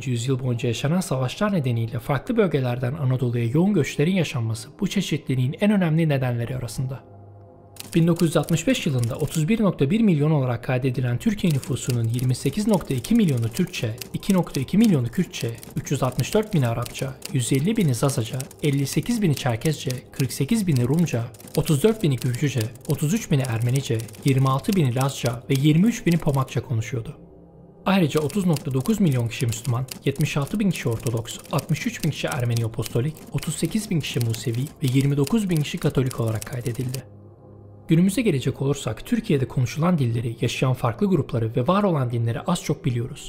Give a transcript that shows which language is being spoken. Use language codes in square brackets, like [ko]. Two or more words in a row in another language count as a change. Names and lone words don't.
[tr] yüzyıl boyunca yaşanan savaşlar nedeniyle farklı bölgelerden Anadolu'ya yoğun göçlerin yaşanması bu çeşitliliğin en önemli nedenleri arasında. 1965 yılında 31,1 milyon olarak kaydedilen Türkiye nüfusunun 28,2 milyonu Türkçe, 2,2 milyonu Kürtçe, 364 bini Arapça, 150 bini Zazaca, 58 bini Çerkezce, 48 bini Rumca, 34 bini Gürcüce, 33 bini Ermenice, 26 bini Lazca ve 23 bini Pomakça konuşuyordu. Ayrıca 30,9 milyon kişi Müslüman, 76 bin kişi Ortodoks, 63 bin kişi Ermeni Apostolik, 38 bin kişi Musevi ve 29 bin kişi Katolik olarak kaydedildi. Günümüze gelecek olursak Türkiye'de konuşulan dilleri, yaşayan farklı grupları ve var olan dinleri az çok biliyoruz.